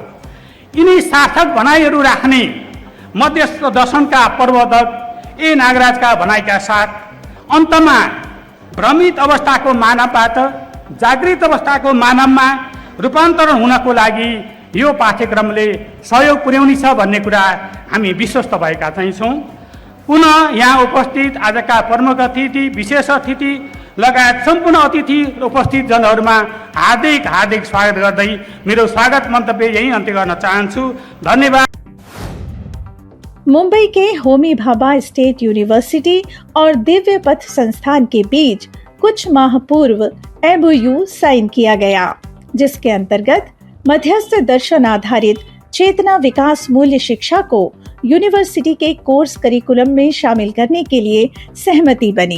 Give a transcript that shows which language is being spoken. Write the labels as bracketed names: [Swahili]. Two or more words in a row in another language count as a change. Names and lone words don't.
[Nepali] यिनी सार्थक भनाइहरू राख्ने मध्यस्थ दर्शनका प्रवर्तक ए नागराजका भनाइका साथ अन्तमा भ्रमित अवस्थाको मानवबाट जागृत अवस्थाको मानवमा रूपान्तरण हुनको लागि यो पाठ्यक्रमले सहयोग पुर्याउनेछ भन्ने कुरा हामी विश्वस्त भएका चाहिँ छौँ। पुनः यहाँ उपस्थित आजका प्रमुख अतिथि, विशेष अतिथि लगायत सम्पूर्ण अतिथि उपस्थित जनहरूमा हार्दिक स्वागत गर्दै मेरो स्वागत मन्तव्य यही अन्त्य गर्न चाहन्छु। धन्यवाद। [Hindi] मुंबई के होमी भाभा स्टेट यूनिवर्सिटी और दिव्य पथ संस्थान के बीच कुछ माह पूर्व MOU साइन किया गया, जिसके अंतर्गत मध्यस्थ दर्शन आधारित चेतना विकास मूल्य शिक्षा को यूनिवर्सिटी के कोर्स करिकुलम में शामिल करने के लिए सहमति बनी।